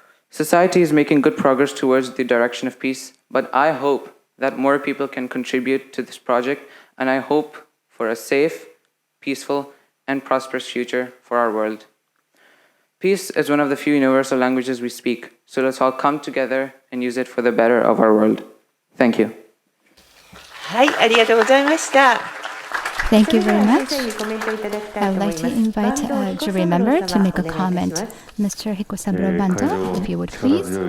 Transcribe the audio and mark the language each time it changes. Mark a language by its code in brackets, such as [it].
[en] Society is making good progress towards the direction of peace, but I hope that more people can contribute to this project, and I hope for a safe, peaceful, and prosperous future for our world. Peace is one of the few universal languages we speak, so let's all come together and use it for the better of our world. Thank you. [ja] はい、ありがとうございました。 [en] Thank you very much. I would like to invite jury member to make a comment. Mr. Hikosaburo Banda, if you would please.